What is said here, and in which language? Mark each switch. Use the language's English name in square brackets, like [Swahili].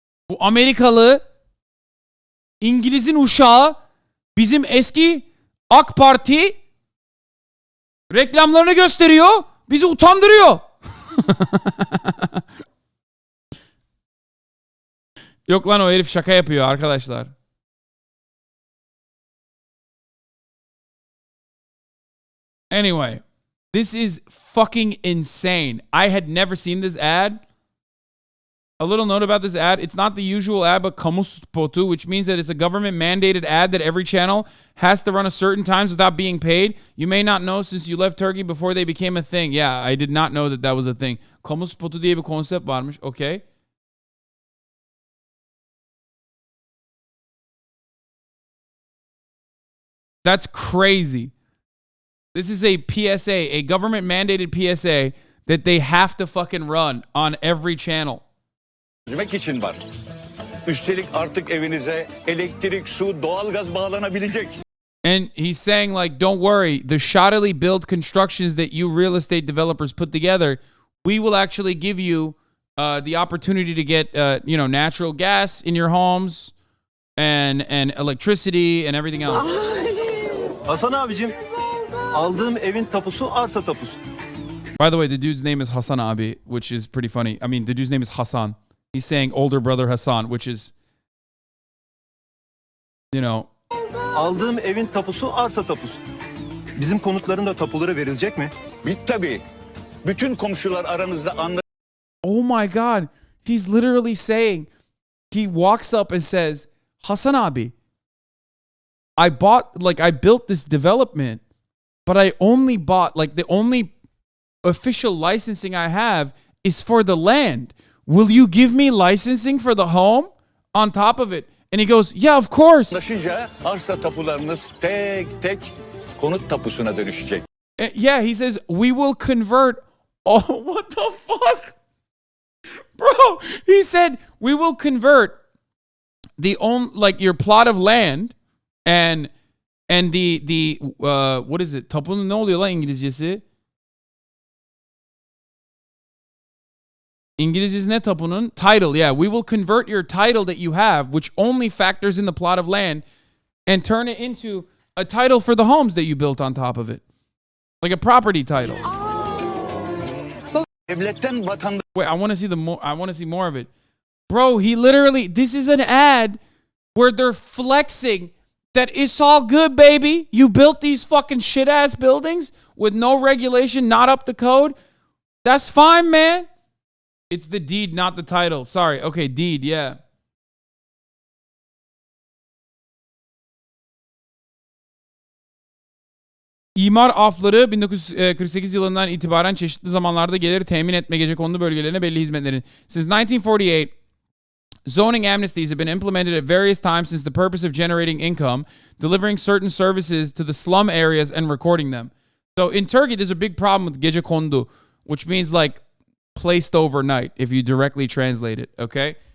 [Turkish] Bu Amerikalı İngiliz'in uşağı bizim eski AK Parti reklamlarını gösteriyor. Bizi utandırıyor. Yok lan o herif şaka yapıyor arkadaşlar. [English] Anyway, this is fucking insane. I had never seen this ad. A little note about this ad. It's not the usual ad, but kamu spotu, which means that it's a government mandated ad that every channel has to run at certain times without being paid. You may not know since you left Turkey before they became a thing. Yeah, I did not know that was a thing. [Turkish] Kamu spotu diye bir konsept varmış. [English] Okay. That's crazy. This is a PSA, a government mandated PSA that they have to fucking run on every channel. [Turkish] için var. Üstelik artık evinize elektrik, su, doğalgaz bağlanabilecek. [English] And he's saying like, don't worry, the shoddily built constructions that you real estate developers put together, we will actually give you the opportunity to get natural gas in your homes and electricity and everything else. [Turkish] Hasan abicim, aldığım evin tapusu arsa tapusu. [English] By the way, the dude's name is HasanAbi, which is pretty funny. I mean, the dude's name is Hasan. He's saying older brother Hasan, which is, [Turkish] Aldığım evin tapusu arsa tapusu. Bizim konutların da tapuları verilecek mi? Tabii. Bütün komşular aranızda [English] Oh my God. He's literally saying, he walks up and says, HasanAbi, I built this development, but I only bought, the only official licensing I have is for the land. Will you give me licensing for the home on top of it? And he goes, yeah, of course. Arsa tapularınız tek tek konut tapusuna dönüşecek. Yeah, he says, we will convert. Oh, what the fuck? Bro, he said, we will convert your plot of land and the what is it? [Turkish] Tapunun ne oluyor lan İngilizcesi? İngilizcesi ne tapunun? [English] Title, yeah. We will convert your title that you have, which only factors in the plot of land, and turn it into a title for the homes that you built on top of it. Like a property title. [Turkish] Devletten vatandaş [English] Wait, I want to see I want to see more of it. Bro, he literally, this is an ad where they're flexing that it's all good, baby. You built these fucking shit ass buildings with no regulation, not up to code. That's fine, man. It's the deed, not the title. Sorry. Okay, deed, yeah. [Turkish] İmar afları 1948 yılından itibaren çeşitli zamanlarda geliri temin etme gecekondu bölgelerine belli hizmetlerin. [English] Since 1948, zoning amnesties have been implemented at various times since the purpose of generating income, delivering certain services to the slum areas and recording them. So in Turkey, there's a big problem with gecekondu, which means like placed overnight if you directly translate it, okay?